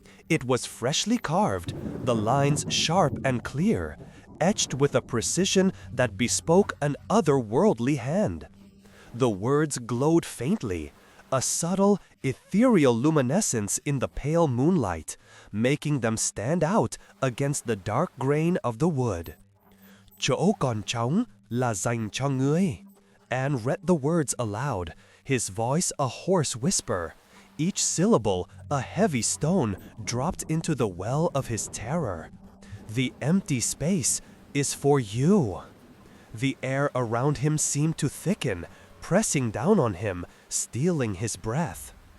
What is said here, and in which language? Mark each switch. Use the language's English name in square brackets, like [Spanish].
[English] It was freshly carved, the lines sharp and clear, etched with a precision that bespoke an otherworldly hand. The words glowed faintly, a subtle, ethereal luminescence in the pale moonlight, making them stand out against the dark grain of the wood. [Vietnamese] Chỗ còn trống là dành cho ngươi. [English] Anne read the words aloud, his voice a hoarse whisper, each syllable a heavy stone dropped into the well of his terror. The empty space is for you. The air around him seemed to thicken, pressing down on him, stealing his breath.